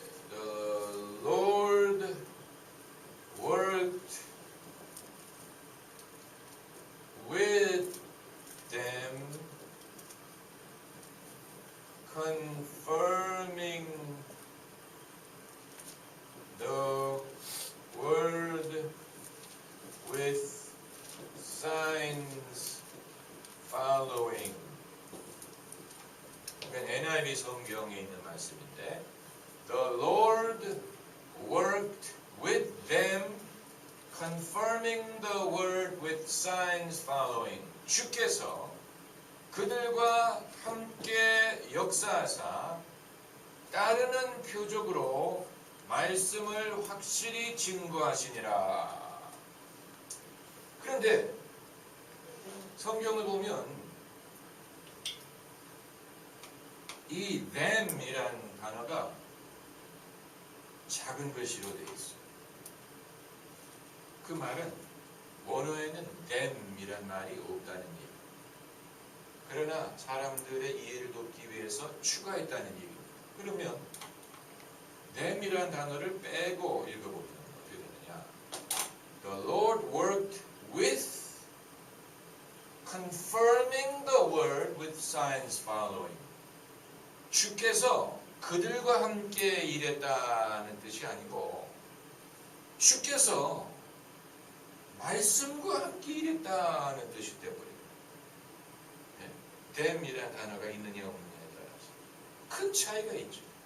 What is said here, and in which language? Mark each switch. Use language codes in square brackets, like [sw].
[en] The Lord worked with them, confirming the word with signs following. NIV [ko] 성경에 있는 말씀인데, [en] The Lord worked with them, confirming the word with signs following. [ko] 주께서 그들과 함께 역사하사 따르는 표적으로 말씀을 확실히 증거하시니라. 그런데 성경을 보면 이 them이라는 단어가 작은 글씨로 되어 있어요. 그 말은 원어에는 them이란 말이 없다는 얘기예요. 그러나 사람들의 이해를 돕기 위해서 추가했다는 얘기입니다. 그러면 them이라는 단어를 빼고 읽어보면 어떻게 되느냐? [en] The Lord worked with confirming the word with signs following. [ko] 주께서 그들과 함께 일했다는 뜻이 아니고 주께서 말씀과 함께 일했다는 뜻이 되어버립니다. them이라는 단어가 있느냐 없느냐에 따라서 큰 차이가 있죠.